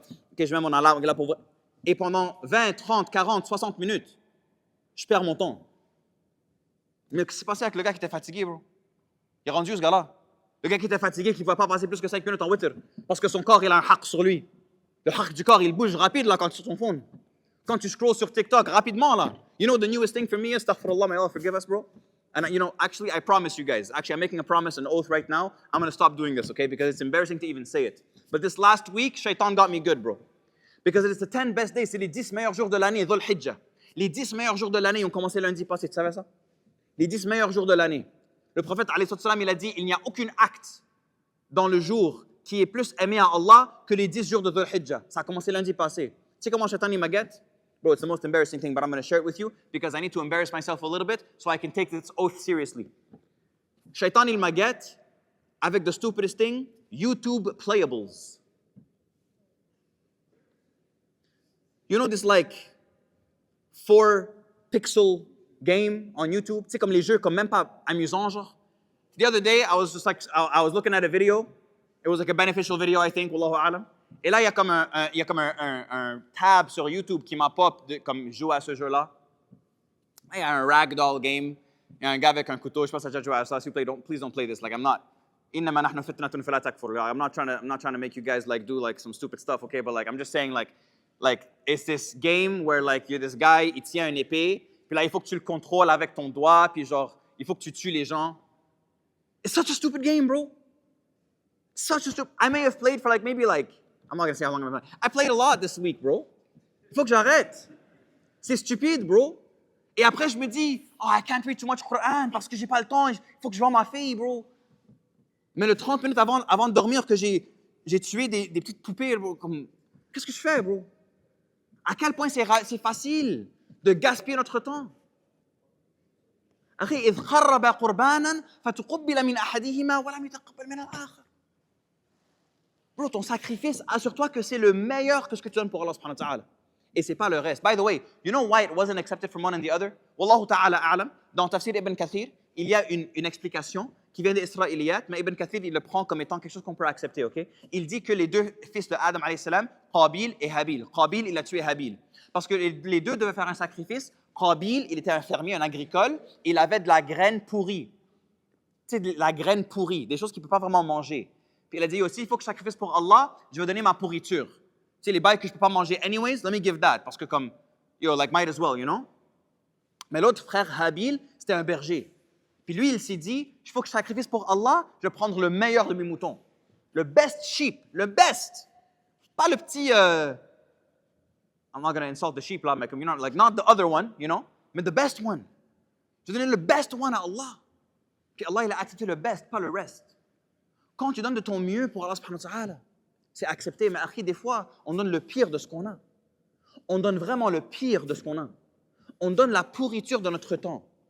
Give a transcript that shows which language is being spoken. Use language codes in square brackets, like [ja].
[fr] OK, je mets mon alarme là pour... Et pendant 20, 30, 40, 60 minutes, je perds mon temps. Mais qu'est-ce qui s'est passé avec le gars qui était fatigué, bro? Il est rendu où, ce gars-là? Le gars qui était fatigué, qui ne pouvait pas passer plus que 5 minutes en witr. Parce que son corps, il a un haq sur lui. Le haq du corps, il bouge rapide, là, quand tu es sur ton phone. Quand tu scrolls sur TikTok, rapidement, là. [en] You know, the newest thing for me, astaghfirullah, may Allah forgive us, bro. And you know, actually, I promise you guys, actually, I'm making a promise, an oath right now. I'm going to stop doing this, okay? Because it's embarrassing to even say it. But this last week, shaitan got me good, bro. Because it's the 10 best days, [fr] c'est les 10 meilleurs jours de l'année, Dhul Hijjah. Les 10 meilleurs jours de l'année ont commencé lundi passé, tu savais ça? Les 10 meilleurs jours de l'année. Le prophète, alayhi salam, il a dit, il n'y a aucun acte dans le jour qui est plus aimé à Allah que les 10 jours de Dhul Hijjah. Ça a commencé lundi passé. Tu sais comment shaitan il m'a get? [en] Bro, it's the most embarrassing thing, but I'm going to share it with you because I need to embarrass myself a little bit so I can take this oath seriously. [fr] Shaitan il m'a get avec [en] the stupidest thing, [fr] YouTube playables. [en] You know this like 4-pixel game on YouTube? [fr] Tu sais comme les jeux comme même pas amusants genre. [en] The other day I was just like I was looking at a video. It was like a beneficial video I think, wallahu a'lam. [fr] Et là, il y a comme un tab sur YouTube qui m'a pop comme jouer à ce jeu-là. Il y a un ragdoll game. Il y a un gars avec un couteau. Je pense que tu as déjà joué à ça. S'il vous plaît, [en] please don't play this. Like, I'm not. [ar] إنما نحن فتنة فلا تكفر. [en] I'm not trying to make you guys like do like some stupid stuff, okay? But like I'm just saying like it's this game where like you're this guy, [fr] il tient une épée, puis là il faut que tu le contrôles avec ton doigt, puis genre il faut que tu tues les gens. [en] It's such a stupid game, bro. Such a stupid. I may have played for like maybe like I'm not gonna say how long I've played. I played a lot this week, bro. [fr] Il faut que j'arrête. C'est stupide, bro. Et après je me dis, [en] oh I can't read too much Quran [fr] parce que j'ai pas le temps. Il faut que je voie ma fille, bro. Mais le 30 minutes avant de dormir que j'ai tué des petites poupées, bro, comme, qu'est-ce que je fais, bro? À quel point c'est facile de gaspiller notre temps. [ar] أخي إذ قرب قربانا فتقبل من أحدهما ولم يتقبل من الآخر. [fr] Bro, ton sacrifice, assure-toi que c'est le meilleur que ce que tu donnes pour Allah subhanahu wa ta'ala. Et c'est pas le reste. [en] By the way, you know why it wasn't accepted from one and the other? [ar] Wallahu ta'ala a'lam. [fr] Dans Tafsir Ibn Kathir, il y a une explication qui vient des Israéliyates, mais Ibn Kathir, il le prend comme étant quelque chose qu'on peut accepter, ok? Il dit que les deux fils de Adam, alayhi salam, Qabil et Habil. Qabil, il a tué Habil. Parce que les deux devaient faire un sacrifice. Qabil, il était un fermier, un agricole, il avait de la graine pourrie. Tu sais, de la graine pourrie, des choses qu'il ne peut pas vraiment manger. Puis il a dit aussi, il faut que je sacrifice pour Allah, je vais donner ma pourriture. Tu sais, les bails que je ne peux pas manger anyways, [en] let me give that. [fr] Parce que comme, [en] like might as well, you know? [fr] Mais l'autre frère, Habil, c'était un berger. Puis lui, il s'est dit, il faut que je sacrifice pour Allah, je vais prendre le meilleur de mes moutons. Le best sheep, le best. Pas le petit, [en] I'm not going to insult the sheep, là, [fr] mais comme, [en] you know, like not the other one, you know, mais the best one. [fr] Je vais donner le [en] best one [fr] à Allah. Puis Allah, il a accepté le best, pas le reste. Quand tu donnes de ton mieux pour Allah subhanahu wa ta'ala, c'est accepté. Mais akhi, des fois, on donne le pire de ce qu'on a. On donne vraiment le pire de ce qu'on a. On donne la pourriture de notre temps.